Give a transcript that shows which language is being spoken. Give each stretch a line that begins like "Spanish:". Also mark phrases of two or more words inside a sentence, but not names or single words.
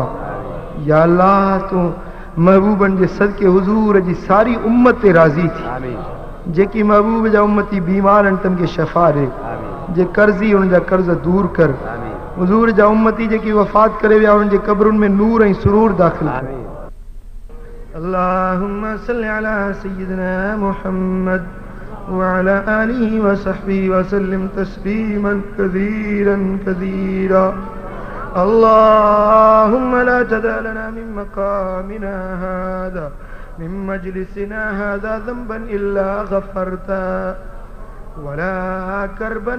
Sindhi: या अल्लाह तूं महबूबनि जे सदके हुज़ूर जी सारी उम्मत ते राज़ी थी। آمين، जेकी महबूब जा उम्मती बीमार आहिनि तन खे शफ़ा ॾे, آمين، जे कर्ज़ी उन्हनि जा कर्ज़ दूर कर। آمين، हुज़ूर जा उम्मती जेकी वफ़ात करे विया उन्हनि जे क़ब्रुनि में नूर ऐं सुरूर दाख़िल कर। آمين،
Arabic: اللهم صل على سيدنا محمد وعلى آله وصحبه وسلم تسليما كثيرا كثيرا. اللهم لا تدع لنا من مقامنا هذا من مجلسنا هذا ذنبا إلا غفرته ولا كربا